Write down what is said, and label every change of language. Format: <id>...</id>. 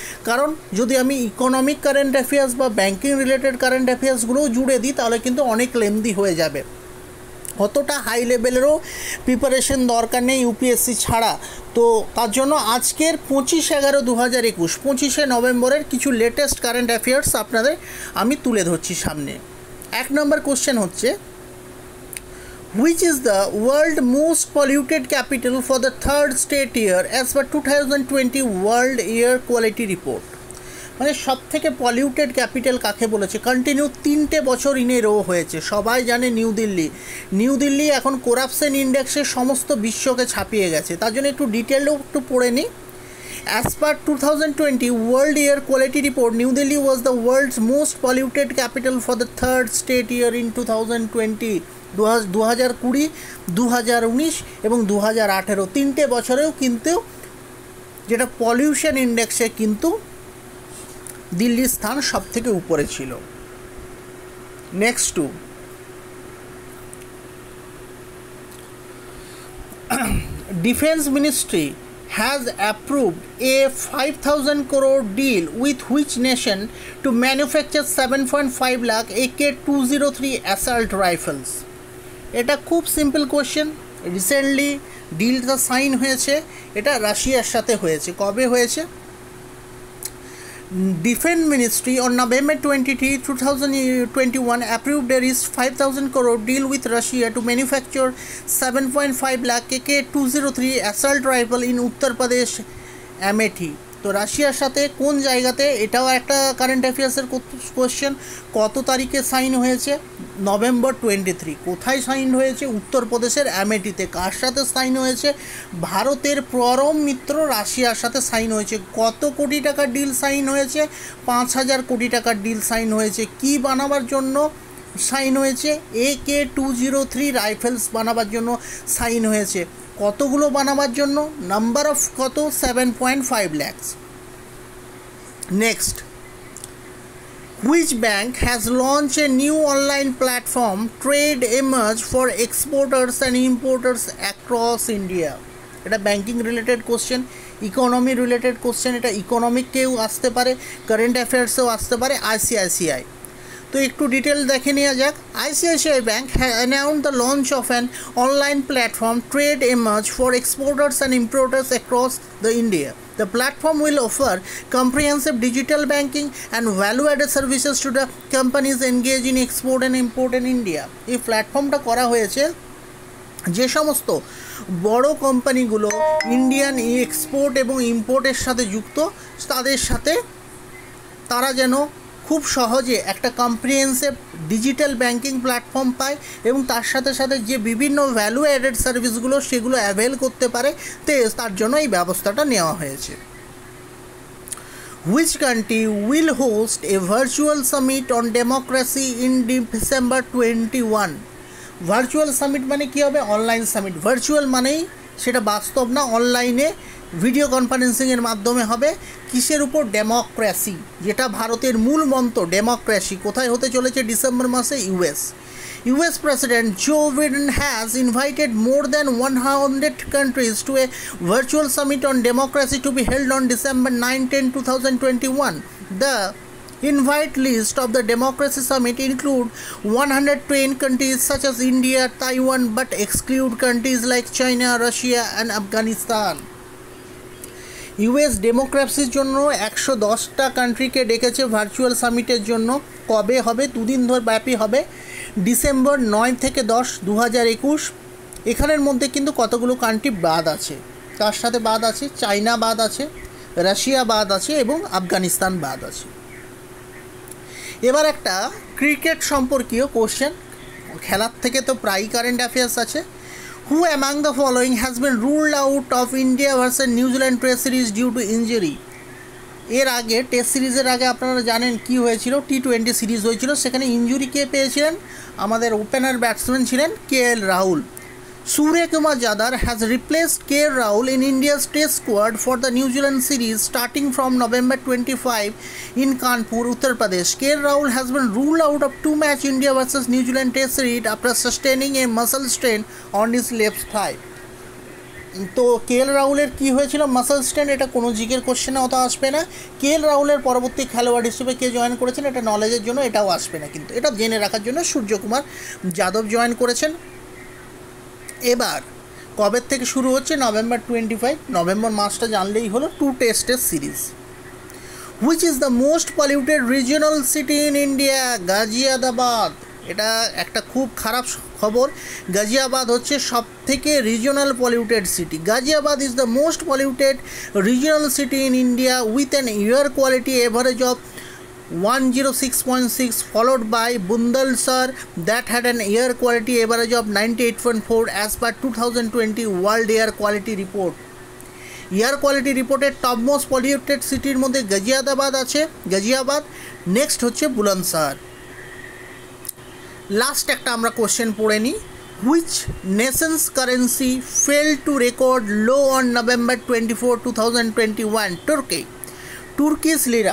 <bn>কারণ যদি আমি ইকোনমিক কারেন্ট অ্যাফেয়ার্স বা ব্যাংকিং রিলেটেড কারেন্ট অ্যাফেয়ার্সগুলোও জুড়ে দিই তাহলে কিন্তু অনেক লেন্দি হয়ে যাবে, অতটা হাই লেভেলেরও প্রিপারেশন দরকার নেই ইউপিএসসি ছাড়া। তো তার জন্য আজকের 25/11/2021 25শে নভেম্বরের কিছু লেটেস্ট কারেন্ট অ্যাফেয়ার্স আপনাদের আমি তুলে ধরছি সামনে। 1 নম্বর কোশ্চেন হচ্ছে,</bn> <en>which is the world most polluted capital for the third straight year as per 2020 world air quality report।</en> <bn>মানে সব থেকে পলিউটেড ক্যাপিটাল কাকে বলেছে, কন্টিনিউ 3টে বছর</bn> <en>in a row</en> <bn>হয়েছে। সবাই জানে নিউ দিল্লি এখন করাপশন ইন্ডেক্সে সমস্ত বিশ্বকে ছাপিয়ে গেছে। তার জন্য একটু ডিটেলও একটু পড়ে নিই।</bn> <en>As per 2020 World Air Quality Report, New Delhi was the world's most polluted capital for the third straight year in 2020, 2020, 2019</en> <bn>এবং 2018 তিনটে বছরেও কিন্তু যেটা পলিউশন ইন্ডেক্সে কিন্তু দিল্লির স্থান সব থেকে উপরে ছিল।</bn> <en>Next to defence ministry has approved a 5,000 crore deal with which nation to manufacture 7.5 lakh AK-203 assault rifles?</en> <bn>এটা খুব সিম্পল কোশ্চেন। রিসেন্টলি ডিলটা সাইন হয়েছে, এটা রাশিয়ার সাথে হয়েছে। কবে হয়েছে?</bn> <en>Defense Ministry on November 23, 2021 approved a 5,000 crore deal with Russia to manufacture 7.5 lakh AK-203 assault rifle in Uttar Pradesh Amethi।</en> <bn>তো রাশিয়ার সাথে কোন জায়গাতে, এটাও একটা কারেন্ট অ্যাফেয়ার্সের কোশ্চেন। কত তারিখে সাইন হয়েছে? নভেম্বর 23। কোথায় সাইন হয়েছে? উত্তরপ্রদেশের অ্যামেঠিতে। কার সাথে সাইন হয়েছে? ভারতের পরম মিত্র রাশিয়ার সাথে সাইন হয়েছে। কত কোটি টাকার ডিল সাইন হয়েছে? 5,000 কোটি টাকার ডিল সাইন হয়েছে। কি বানাবার জন্য সাইন হয়েছে? AK-203 রাইফেলস বানাবার জন্য সাইন হয়েছে। কতগুলো বানাবার জন্য? নাম্বার অফ কত? 7.5 lakhs।</bn> <en>Next, which bank has launched a new online platform Trade Emerge for exporters and importers across India?</en> <bn>এটা banking related question, economy related question. এটা ইকোনমিককেও আসতে পারে, কারেন্ট অ্যাফেয়ার্সেও আসতে পারে। ICICI। তো একটু ডিটেল দেখে নেওয়া যাক।</bn> <en>ICICI Bank has announced the launch of an online platform Trade Emerge for exporters and importers across the India. The platform will offer comprehensive digital banking and value-added services to the companies engaged in export and import in India.</en> <bn>এই প্ল্যাটফর্মটা করা হয়েছে যে সমস্ত বড় কোম্পানিগুলো Indian export এবং ইম্পোর্টের সাথে যুক্ত, তাদের সাথে তারা যেন খুব সহজে একটা কম্প্রিহেন্সিভ ডিজিটাল ব্যাংকিং প্ল্যাটফর্ম পায় এবং তার সাথে সাথে যে বিভিন্ন ভ্যালু অ্যাডেড সার্ভিসগুলো সেগুলো অ্যাভেল করতে পারে, তার জন্য এই ব্যবস্থাটা নেওয়া হয়েছে।</bn> <en>Which country will host a virtual summit on democracy in December 21?</en> <bn>Virtual summit মানে কী হবে? Online summit. ভার্চুয়াল মানেই সেটা বাস্তব না, অনলাইনে ভিডিও কনফারেন্সিংয়ের মাধ্যমে হবে। কিসের উপর? ডেমোক্রেসি, যেটা ভারতের মূল মন্ত্র ডেমোক্রেসি। কোথায় হতে চলেছে? ডিসেম্বর মাসে</bn> <en>US President Joe Biden has invited more than 100 countries to a virtual summit on democracy to be held on December 9-10, 2021. The invite list of the democracy summit include 110 countries such as India, Taiwan, but exclude countries like China, Russia and Afghanistan.</en> <bn>US ডেমোক্রেসির জন্য 110টা কান্ট্রিকে ডেকেছে virtual সামিটের জন্য। কবে হবে? 2 দিন ধরে ব্যাপী হবে, December 9 থেকে 10, 2021। এখানের মধ্যে কিন্তু কতগুলো কান্ট্রি বাদ আছে, তার সাথে বাদ আছে চায়না, বাদ আছে রাশিয়া, বাদ আছে এবং আফগানিস্তান বাদ আছে। এবার একটা ক্রিকেট সম্পর্কীয় কোশ্চেন, খেলার থেকে তো প্রায়ই কারেন্ট অ্যাফেয়ার্স আছে।</bn> <en>Who among the following has been ruled out of India versus New Zealand Test series due to injury?</en> <bn>এর আগে টেস্ট সিরিজের আগে আপনারা জানেন কি হয়েছিল? T20 সিরিজ হয়েছিল, সেখানে ইঞ্জুরি কে পেয়েছিলেন? আমাদের ওপেনার ব্যাটসম্যান ছিলেন KL Rahul.</bn> <en>Surya Kumar Yadav has replaced KL Rahul in India's Test squad for the New Zealand series starting from November 25 in Kanpur, Uttar Pradesh. KL Rahul has been ruled out of 2-match India versus New Zealand Test series after sustaining a muscle strain on his left thigh.</en> <bn>তো KL রাহুলের কী হয়েছিল? Muscle strain. এটা কোনো জিকের কোশ্চেনে অত আসবে না। KL রাহুলের পরবর্তী খেলোয়াড় হিসেবে কে জয়েন করেছেন এটা নলেজের জন্য, এটাও আসবে না, কিন্তু এটা জেনে রাখার জন্য সূর্যকুমার যাদব জয়েন করেছেন। এবার কবে থেকে শুরু হচ্ছে? নভেম্বর 25, নভেম্বর মাসটা জানলেই হলো। 2 টেস্টের series.</bn> <en>Which is the most polluted regional city in India?</en> <bn>Ghaziabad. এটা একটা খুব খারাপ খবর। গাজিয়াবাদ হচ্ছে সব থেকে regional polluted city.</bn> <en>Ghaziabad is the most polluted regional city in India with an air quality average of 106.6, followed by Bundalsar that had an air quality average of 98.4 as per 2020 World Air Quality Report.</en> <bn>Air quality রিপোর্টের top most polluted সিটির মধ্যে গাজিয়াবাদ আছে। Ghaziabad next হচ্ছে Bulandshahr. Last একটা আমরা question পড়ে নিই।</bn> <en>Which nations currency fell to record low on November 24, 2021? Turkey. Turkish lira.</en>